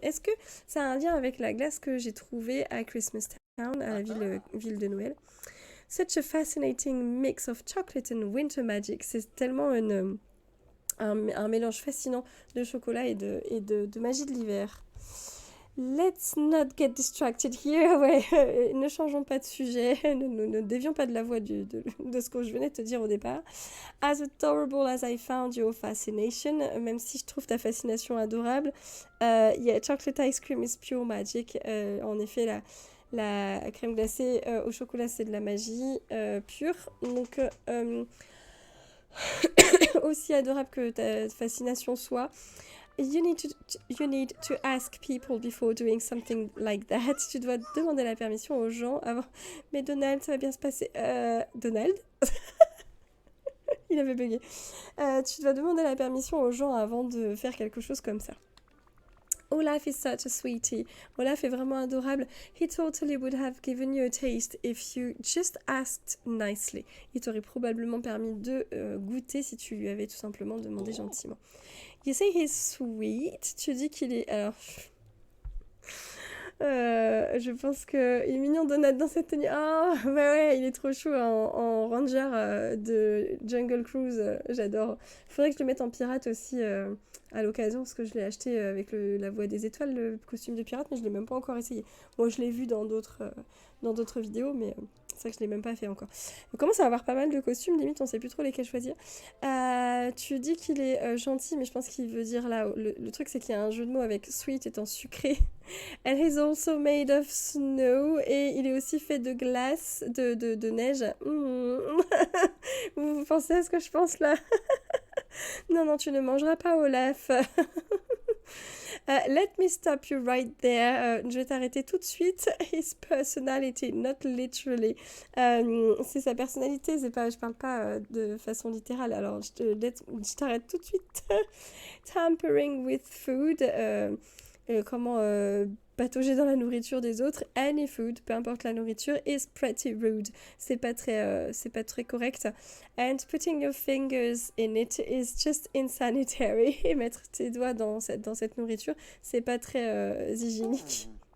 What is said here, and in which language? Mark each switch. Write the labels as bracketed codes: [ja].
[fr] Est-ce que ça a un lien avec la glace que j'ai trouvée à Christmas Town, à la ville de Noël? [en] Such a fascinating mix of chocolate and winter magic. [fr] C'est tellement un mélange fascinant de chocolat et de magie de l'hiver. [en] Let's not get distracted here. [fr] Ouais, ne changeons pas de sujet, ne dévions pas de la voie de ce que je venais de te dire au départ. [en] As adorable as I found your fascination, [fr] même si je trouve ta fascination adorable, [en] yeah, chocolate ice cream is pure magic. [fr] En effet, la crème glacée au chocolat, c'est de la magie pure. Donc, aussi adorable que ta fascination soit, [en] You need to ask people before doing something like that. [fr] Tu dois demander la permission aux gens avant. Mais Donald, ça va bien se passer. Donald? Il avait bugué. Tu dois demander la permission aux gens avant de faire quelque chose comme ça. [en] Olaf is such a sweetie. [fr] Olaf est vraiment adorable. [en] He totally would have given you a taste if you just asked nicely. [fr] Il t'aurait probablement permis de goûter si tu lui avais tout simplement demandé gentiment. [en] You say he's sweet. [fr] Tu dis qu'il est... Alors... Je pense qu'il est mignon Donald dans cette tenue. Ah, bah ouais, il est trop chou en ranger de Jungle Cruise. J'adore. Faudrait que je le mette en pirate aussi à l'occasion parce que je l'ai acheté avec la voix des étoiles, le costume de pirate, mais je l'ai même pas encore essayé. Bon, je l'ai vu dans d'autres vidéos, mais c'est vrai que je l'ai même pas fait encore. On commence à avoir pas mal de costumes, limite on sait plus trop lesquels choisir. Tu dis qu'il est gentil, mais je pense qu'il veut dire là. Le truc, c'est qu'il y a un jeu de mots avec sweet étant sucré. [en] And he's also made of snow. [fr] Et il est aussi fait de glace, de neige. Vous pensez à ce que je pense là? Non, non, tu ne mangeras pas, Olaf. [en] Let me stop you right there. [fr] Je vais t'arrêter tout de suite. [en] His personality, not literally. [fr] C'est sa personnalité, c'est pas, je parle pas de façon littérale. Alors, je t'arrête tout de suite. [en] Tampering with food. [fr] Comment patauger dans la nourriture des autres. [en] Any food, [fr] peu importe la nourriture, [en] is pretty rude. [fr] C'est pas très correct. [en] And putting your fingers in it is just insanitary. [fr] Et mettre tes doigts dans cette nourriture, c'est pas très hygiénique.